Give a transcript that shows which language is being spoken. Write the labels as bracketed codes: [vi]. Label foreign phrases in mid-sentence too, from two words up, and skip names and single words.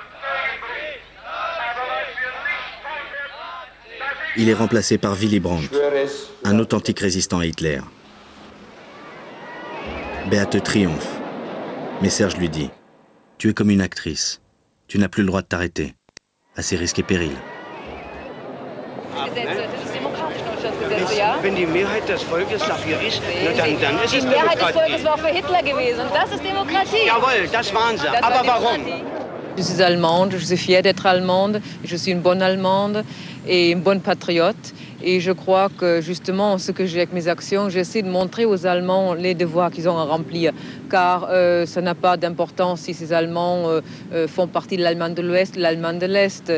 [fr] Il est remplacé par Willy Brandt, un authentique résistant à Hitler. Beate triomphe, mais Serge lui dit « Tu es comme une actrice, tu n'as plus le droit de t'arrêter, à ses risques et périls. » [de] Wenn die Mehrheit des Volkes dafür ist, dann ist es Demokratie. Die Mehrheit des Volkes war für Hitler gewesen und das ist Demokratie. Jawohl, das waren sie. Aber warum? [fr] Je suis allemande, je suis fière d'être allemande, je suis une bonne allemande et une bonne patriote. Et je crois que justement, ce que j'ai avec mes actions, j'essaie de montrer aux Allemands les devoirs qu'ils ont à remplir. Car ça n'a pas d'importance si ces Allemands font partie de l'Allemagne de l'Ouest, de l'Allemagne de l'Est.